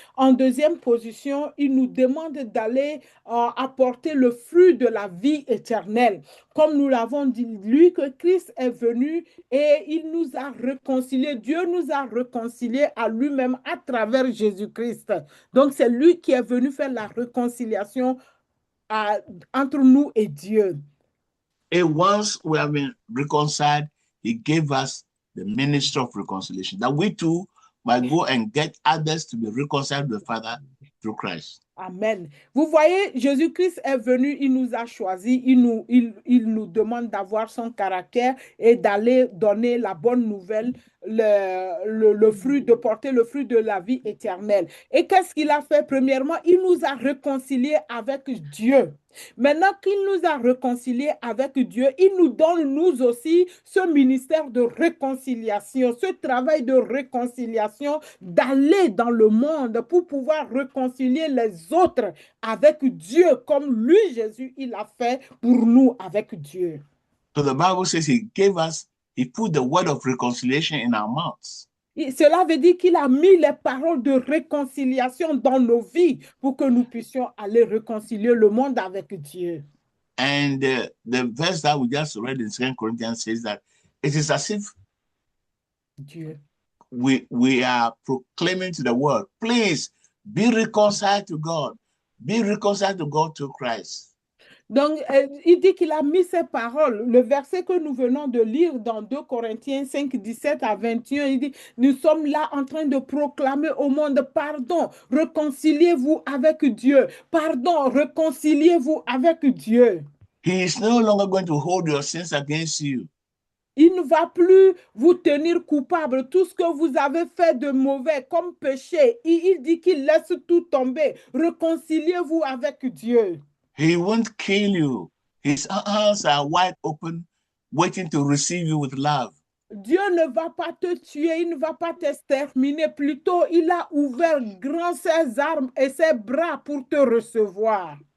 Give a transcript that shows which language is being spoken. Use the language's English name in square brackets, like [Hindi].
[French] En deuxième position, il nous demande d'aller apporter le fruit de la vie éternelle. Comme nous l'avons dit, lui que Christ est venu et il nous a réconciliés. Dieu nous a réconciliés à lui-même à travers Jésus-Christ. Donc, c'est lui qui est venu faire la réconciliation entre nous et Dieu. [English] And once we have been reconciled, he gave us the ministry of reconciliation, that we too might go and get others to be reconciled with the Father through Christ. Amen. [French] Vous voyez, Jésus-Christ est venu, il nous a choisis, il nous demande d'avoir son caractère et d'aller donner la bonne nouvelle, le fruit, de porter le fruit de la vie éternelle. Et qu'est-ce qu'il a fait? Premièrement, il nous a réconciliés avec Dieu. Maintenant qu'il nous a réconciliés avec Dieu, il nous donne nous aussi ce ministère de réconciliation, ce travail de réconciliation, d'aller dans le monde pour pouvoir réconcilier les autres avec Dieu, comme lui, Jésus, il a fait pour nous avec Dieu. [English] So the Bible says he put the word of reconciliation in our mouths. [French] Et cela veut dire qu'il a mis les paroles de réconciliation dans nos vies pour que nous puissions aller réconcilier le monde avec Dieu. [English] And the verse that we just read in 2 Corinthians says that it is as if [French] Dieu. [English] We are proclaiming to the world, please be reconciled to God. Be reconciled to God through Christ. [French] Donc, il dit qu'il a mis ses paroles. Le verset que nous venons de lire dans 2 Corinthiens 5, 17 à 21, il dit, nous sommes là en train de proclamer au monde, pardon, réconciliez-vous avec Dieu. Pardon, réconciliez-vous avec Dieu. [English] He is no longer going to hold your sins against you. [French] Il ne va plus vous tenir coupable. Tout ce que vous avez fait de mauvais comme péché, il dit qu'il laisse tout tomber. Réconciliez-vous avec Dieu. [English] He won't kill you. His arms are wide open, waiting to receive you with love. [French] Dieu ne va pas te tuer, il ne va pas t'exterminer. Plutôt, il a ouvert grand ses armes et ses bras pour te recevoir.